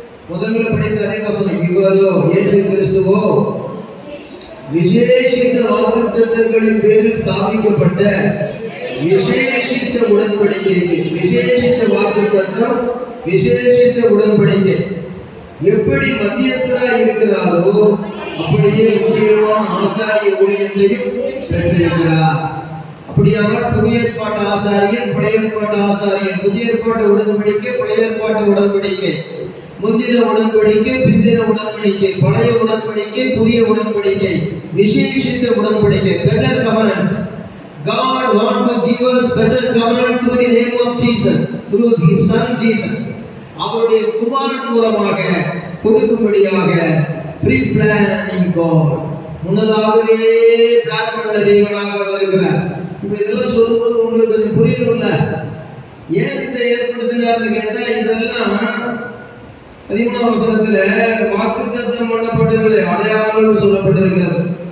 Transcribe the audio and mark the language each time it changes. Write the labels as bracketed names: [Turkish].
[Tamil] முதல்ல படித்த அதே வசனம். இவரோ இயேசு கிறிஸ்துவோ விசேஷித்த வாக்குத்தத்தங்களின் பேரில் ஸ்தாபிக்கப்பட்ட விசேஷித்த உடன்படிக்கைக்கு, விசேஷித்த வாக்குத்தத்தம், விசேஷித்த உடன்படிக்கை எப்படி மத்தியஸ்தராக இருக்கிறாரோ அப்படியே முக்கியமான ஆசாரிய ஊழியத்தையும் பெற்றிருக்கிறார். அப்படியானால் புதிய ஏற்பாட்டு ஆசாரியன், பழைய ஏற்பாட்டு ஆசாரியன், புதிய ஏற்பாட்டு உடன்படிக்கை, பழைய ஏற்பாட்டு உடன்படிக்கை, முந்தின உடன்படிக்கை, பிந்தின உடன்படிக்கை, பழைய உடன்படிக்கை, புதிய உடன்படிக்கை, விசேஷித்த உடன்படிக்கை, [English] Better covenant. God want to give us better covenant through the name of Jesus, through his son Jesus. [Tamil] அவருடைய குமாரன் மூலமாக கொடுக்கும்படியாக [English] pre-planning God, [Tamil] முன்னதாகவே பிளான் பண்ண தேவனாக வருகிறார். இப்ப இதெல்லாம் சொல்லும்போது உங்களுக்கு கொஞ்சம் புரியணும்ல, ஏன் இதை ஏற்படுத்தினார்னு கேட்டா, இதெல்லாம் 13ஆம் வசனத்துல வாக்குத்தத்தம் பண்ணப்பட்டவர்களுடைய அடையாளங்கள் சொல்லப்பட்டிருக்கிறது.